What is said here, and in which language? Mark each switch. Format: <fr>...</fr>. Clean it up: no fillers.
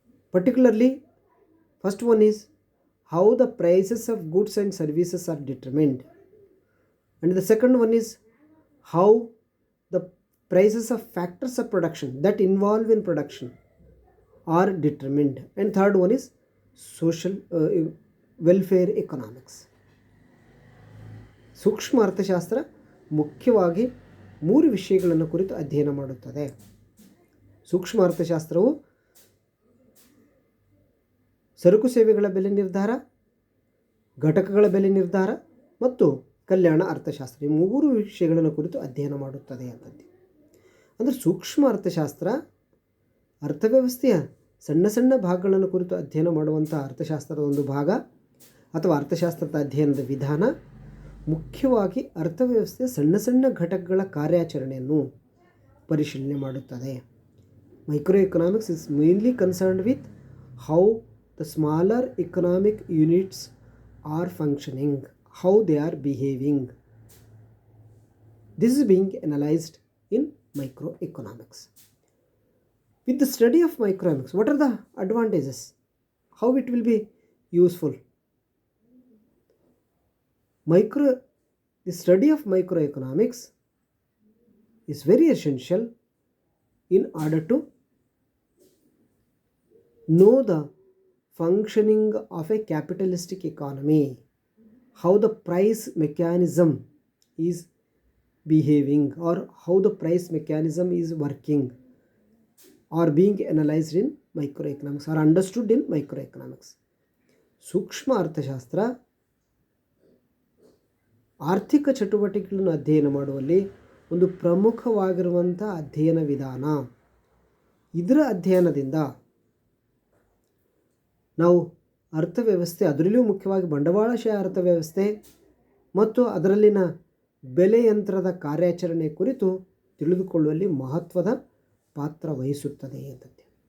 <en>Particularly, first one is how the prices of goods and services are determined, and the second one is how the prices of factors of production that involve in production are determined, and third one is social welfare economics.</en> <kn>ಸೂಕ್ಷ್ಮ ಅರ್ಥಶಾಸ್ತ್ರ ಮುಖ್ಯವಾಗಿ 3 ವಿಷಯಗಳನ್ನು ಕುರಿತು ಅಧ್ಯಯನ ಮಾಡುತ್ತದೆ. ಸೂಕ್ಷ್ಮ ಅರ್ಥಶಾಸ್ತ್ರವು ಸರಕು ಸೇವೆಗಳ ಬೆಲೆ ನಿರ್ಧಾರ, ಘಟಕಗಳ ಬೆಲೆ ನಿರ್ಧಾರ ಮತ್ತು ಕಲ್ಯಾಣ ಅರ್ಥಶಾಸ್ತ್ರ ಈ 3 ವಿಷಯಗಳನ್ನು ಕುರಿತು ಅಧ್ಯಯನ ಮಾಡುತ್ತದೆ ಅಂತಂದು. ಅಂದರೆ ಸೂಕ್ಷ್ಮ ಅರ್ಥಶಾಸ್ತ್ರ ಅರ್ಥವ್ಯವಸ್ಥೆಯ ಸಣ್ಣ ಸಣ್ಣ ಭಾಗಗಳನ್ನು ಕುರಿತು ಅಧ್ಯಯನ ಮಾಡುವಂಥ ಅರ್ಥಶಾಸ್ತ್ರದ ಒಂದು ಭಾಗ ಅಥವಾ ಅರ್ಥಶಾಸ್ತ್ರದ ಅಧ್ಯಯನದ ವಿಧಾನ. ಮುಖ್ಯವಾಗಿ ಅರ್ಥವ್ಯವಸ್ಥೆಯ ಸಣ್ಣ ಸಣ್ಣ ಘಟಕಗಳ ಕಾರ್ಯಾಚರಣೆಯನ್ನು ಪರಿಶೀಲನೆ ಮಾಡುತ್ತದೆ.</kn> <en>Micro economics is mainly concerned with how the smaller economic units are functioning, how they are behaving. This is being analysed in micro economics. With the study of microeconomics, what are the advantages? How it will be useful? The study of microeconomics is very essential in order to know the functioning of a capitalistic economy, how the price mechanism is behaving or how the price mechanism is working, or being analyzed in microeconomics or understood in microeconomics.</en> <kn>ಸೂಕ್ಷ್ಮ ಅರ್ಥಶಾಸ್ತ್ರ ಆರ್ಥಿಕ ಚಟುವಟಿಕೆಗಳನ್ನು ಅಧ್ಯಯನ ಮಾಡುವಲ್ಲಿ ಒಂದು ಪ್ರಮುಖವಾಗಿರುವಂಥ ಅಧ್ಯಯನ ವಿಧಾನ. ಇದರ ಅಧ್ಯಯನದಿಂದ ನಾವು ಅರ್ಥವ್ಯವಸ್ಥೆ, ಅದರಲ್ಲಿಯೂ ಮುಖ್ಯವಾಗಿ ಬಂಡವಾಳಶಾಹಿ ಅರ್ಥವ್ಯವಸ್ಥೆ ಮತ್ತು ಅದರಲ್ಲಿನ ಬೆಲೆ ಯಂತ್ರದ ಕಾರ್ಯಾಚರಣೆ ಕುರಿತು ತಿಳಿದುಕೊಳ್ಳುವಲ್ಲಿ ಮಹತ್ವದ ಪಾತ್ರ ವಹಿಸುತ್ತದೆ ಅಂತಂತೆ.</kn>